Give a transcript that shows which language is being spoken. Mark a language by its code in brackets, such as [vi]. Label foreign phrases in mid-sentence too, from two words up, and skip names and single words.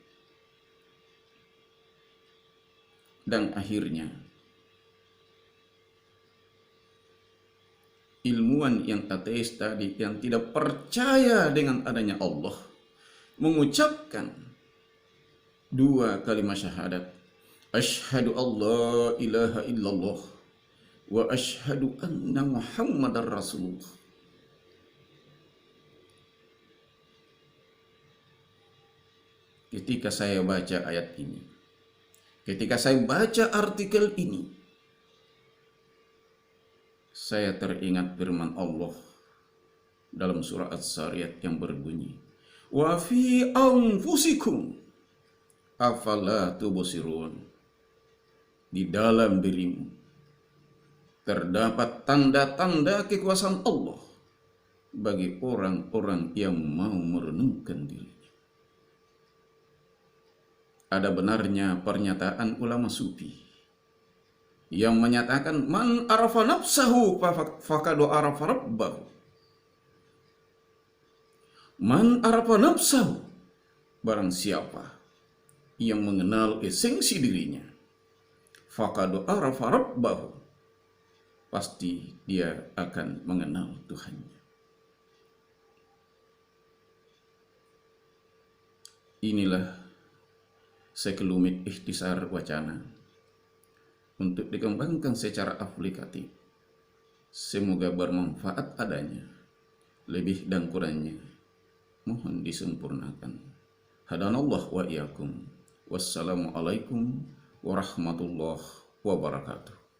[id] Dan akhirnya ilmuwan yang ateis tadi, yang tidak percaya dengan adanya Allah, mengucapkan dua kalimat syahadat, [ar] أشهد أن لا إله إلا الله وأشهد أن محمدا رسول الله. [id] Ketika saya baca ayat ini, ketika saya baca artikel ini, saya teringat firman Allah dalam surah As-Sariyat yang berbunyi, [ar] وفي أنفسكم أفلا تبصرون. [id] Di dalam dirimu terdapat tanda-tanda kekuasaan Allah bagi orang-orang yang mau merenungkan dirinya. Ada benarnya pernyataan ulama sufi yang menyatakan [ar] من عرف نفسه فقد عرف ربه. من عرف نفسه, [id] barang siapa yang mengenal esensi dirinya, [ar] فقد عرف ربه, [id] pasti dia akan mengenal Tuhannya. Inilah sekelumit ikhtisar wacana untuk dikembangkan secara aplikatif. Semoga bermanfaat adanya. Lebih dan kurangnya mohon disempurnakan. [ar] هدانا الله وإياكم. والسلام عليكم ورحمة الله وبركاته.